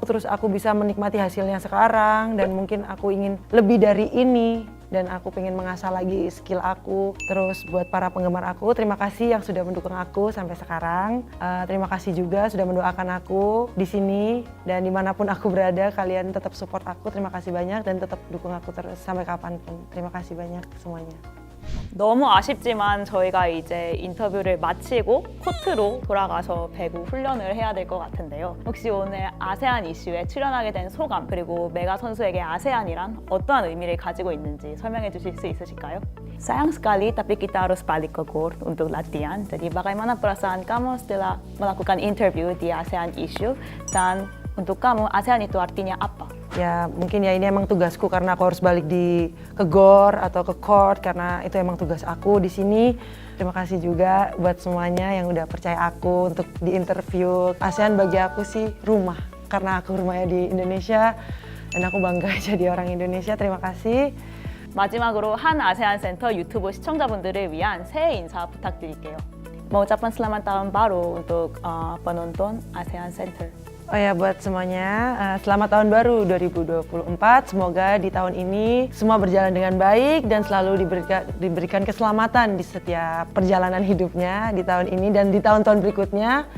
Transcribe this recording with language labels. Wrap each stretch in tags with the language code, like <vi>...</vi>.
<id>Terus aku bisa menikmati hasilnya sekarang dan mungkin aku ingin lebih dari ini dan aku pengen mengasah lagi skill aku. Terus buat para penggemar aku, terima kasih yang sudah mendukung aku sampai sekarang. Terima kasih juga sudah mendoakan aku di sini dan dimanapun aku berada, kalian tetap support aku. Terima kasih banyak dan tetap dukung aku terus sampai kapanpun. Terima kasih banyak semuanya.</id> <ko>너무 아쉽지만 저희가 이제 인터뷰를 마치고 코트로 돌아가서 배구 훈련을 해야 될 것 같은데요. 혹시 오늘 아세안 이슈에 출연하게 된 소감 그리고 메가 선수에게 아세안이란 어떠한 의미를 가지고 있는지 설명해 주실 수 있으실까요?</ko> <id>Sayang sekali tapi kita harus balik ke GOR untuk latihan. Jadi bagaimana perasaan kamu setelah melakukan interview di ASEAN issue dan untuk kamu ASEAN itu artinya apa? Ya mungkin ya ini emang tugasku karena aku harus balik ke GOR atau ke court karena itu emang tugas aku di sini. Terima kasih juga buat semuanya yang udah percaya aku untuk di interview. ASEAN bagi aku sih rumah karena aku rumahnya di Indonesia dan aku bangga jadi orang Indonesia. Terima kasih.</id> <ko>마지막으로 한 아세안 센터 유튜브 시청자분들을 위한 새해 인사 부탁드릴게요.</ko> <id>Mengucapkan selamat tahun baru untuk penonton ASEAN Center. Oh ya buat semuanya, selamat tahun baru 2024. Semoga di tahun ini semua berjalan dengan baik dan selalu diberikan keselamatan di setiap perjalanan hidupnya di tahun ini dan di tahun-tahun berikutnya.</id>